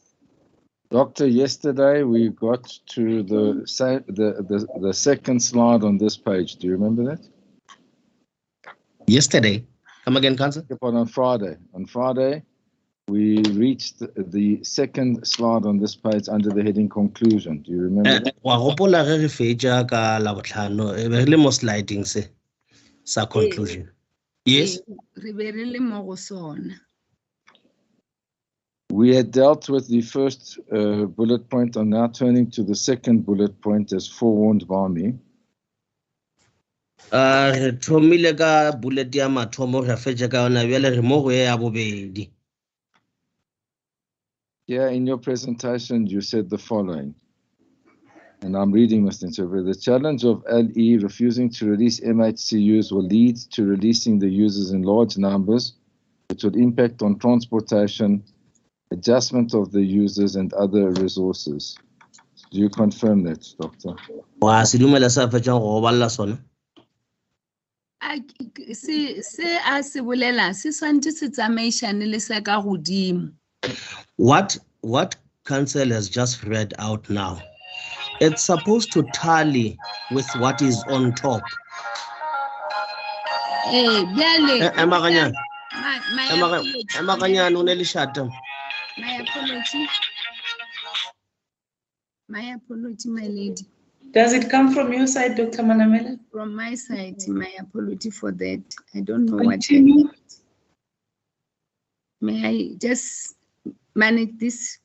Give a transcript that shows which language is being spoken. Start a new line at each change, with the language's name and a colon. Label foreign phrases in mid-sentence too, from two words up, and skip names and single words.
English: Doctor, yesterday we got to the second slide on this page. Do you remember that? Yesterday? Come again, Council? On Friday. On Friday, we reached the second slide on this page under the heading conclusion. Do you remember that?
Northern Sotho: Wa gopola ge re fetša ka Labohlano e be re le mo sliding se sa conclusion.
English: Yes.
Northern Sotho: Re be re le mo go sona.
English: We had dealt with the first bullet point. I'm now turning to the second bullet point as forewarned by me.
Northern Sotho: Re thomile ka bullet ya mathomo re fetša ka yona bjale re mo go ya bobedi.
English: Here in your presentation, you said the following, and I'm reading, Mr. Interpreter. The challenge of LE refusing to release MHCUs will lead to releasing the users in large numbers, which will impact on transportation, adjustment of the users and other resources. Do you confirm that, Doctor?
Northern Sotho: Wa se dumela sa fetšang go balla sona. Se a se bolela se swantse se tsamaišane le sa ka godimo.
English: What Council has just read out now, it's supposed to tally with what is on top.
Northern Sotho: Bjale. Emaganyana o ne le shata.
English: My apology, my lady. Does it come from your side, Dr. Manamela? From my side, my apology for that. I don't know Continue. what. May I just manage this?